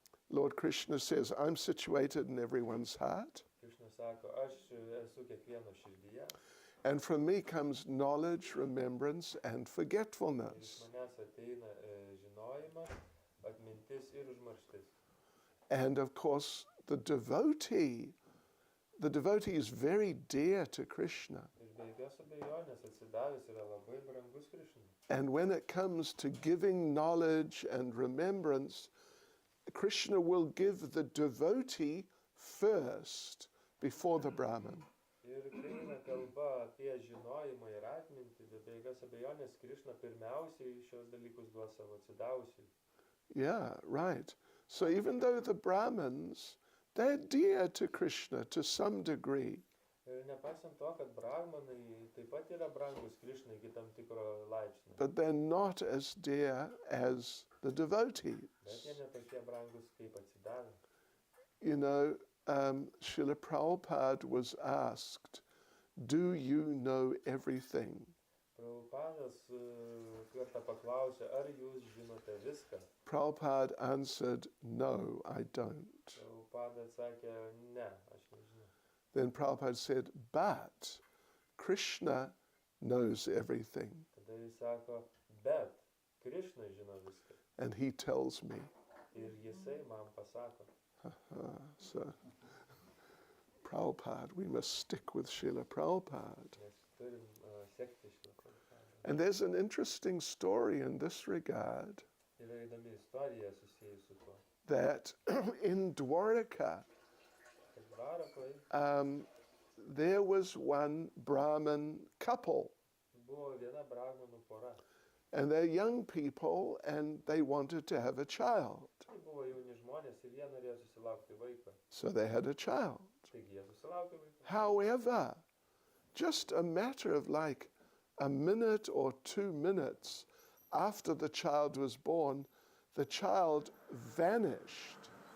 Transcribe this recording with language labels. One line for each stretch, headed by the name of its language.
English: Lord Krishna says, I'm situated in everyone's heart,
Lithuanian: Krishna sako, aš esu kiekvieno širdyje,
English: and from me comes knowledge, remembrance, and
Lithuanian: iš
English: forgetfulness.
Lithuanian: manęs ateina žinojimas, atmintis ir užmarštis.
English: And of course, the devotee is very dear to Krishna.
Lithuanian: Ir be jokios abejonės atsidavęs yra labai brangus Krishnai.
English: And when it comes to giving knowledge and remembrance, Krishna will give the devotee first before the Brahman.
Lithuanian: Ir kai eina kalba apie žinojimą ir atmintį, be jokios abejonės Krišna pirmiausiai šios dalykus duos savo atsidavusiui.
English: Yeah, right. So even though the Brahmins, they're dear to Krishna to some degree,
Lithuanian: Ir nepaisant to, kad brahmanai taip pat yra brangus Krišnai iki tam tikro laipsnio,
English: but they're not as dear as the devotees.
Lithuanian: bet jie netokie brangus kaip atsidavę.
English: You know, Srila Prabhupada was asked, do you know everything?
Lithuanian: Prabhupadas kartą paklausė, ar jūs žinote viską?
English: Prabhupada answered, no, I don't.
Lithuanian: Prabhupada atsakė, ne, aš nežinau.
English: Then Prabhupada said, but Krishna knows everything,
Lithuanian: Tada jis sako, bet Krišna žino viską.
English: and he tells me.
Lithuanian: Ir jisai man pasako.
English: So, Prabhupada, we must stick with Srila Prabhupada.
Lithuanian: Mes turim sekti šitą Prabhupadą.
English: And there's an interesting story in this regard,
Lithuanian: Yra įdomi istorija susijusi su tuo.
English: that in Dwaraka,
Lithuanian: Kad Dvarakoje
English: there was one Brahmin couple,
Lithuanian: buvo viena brahmanų pora.
English: and they're young people, and they wanted to have a child.
Lithuanian: Tai buvo jauni žmonės ir jie norėjo susilaukti vaiko.
English: So they had a child.
Lithuanian: Taigi jie susilaukė vaiko.
English: However, just a matter of like a minute or 2 minutes after the child was born, the child vanished.